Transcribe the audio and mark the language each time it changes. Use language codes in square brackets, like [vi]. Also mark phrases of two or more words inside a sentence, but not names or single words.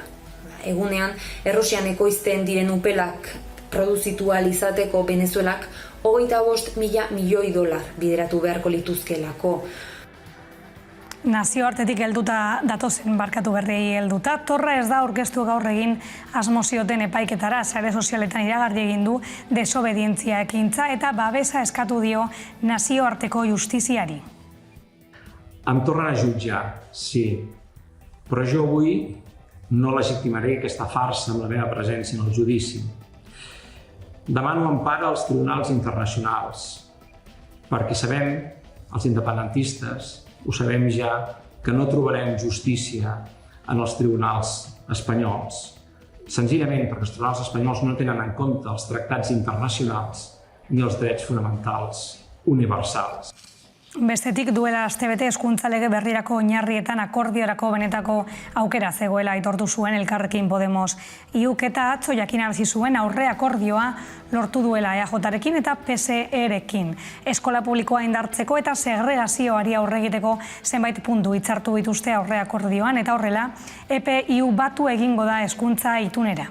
[eu] Egunean, Errusian ekoizten diren upelak produzitu ahal izateko Venezuelak 25.000 milioi dolar bideratu beharko lituzkelako. Nazioartetik helduta datozen barkatu berriei helduta, Torra ez da aurkeztu gaur egin asmo zioten epaiketara, sare sozialetan iragarri egin du desobedientzia ekintza eta babesa eskatu dio nazioarteko justiziari. [ca] Em tornen a jutjar, sí, però jo avui no legitimaré aquesta farsa amb la meva presència en el judici. Demano empara als tribunals internacionals, perquè sabem, els independentistes, ho sabem ja, que no trobarem justícia en els tribunals espanyols, senzillament perquè els tribunals espanyols no tenen en compte els tractats internacionals ni els drets fonamentals universals. [eu] Bestetik duela astebete hezkuntza lege berrirako oinarrietan akordiorako benetako aukera zegoela aitortu zuen Elkarrekin Podemos. IUk eta atzo jakinarazi zuen aurre akordioa lortu duela EAJarekin eta PSE-rekin. Eskola publikoa indartzeko eta segregazioari aurre egiteko zenbait puntu hitzartu dituzte aurre akordioan eta horrela EPIU batu egingo da hezkuntza itunera.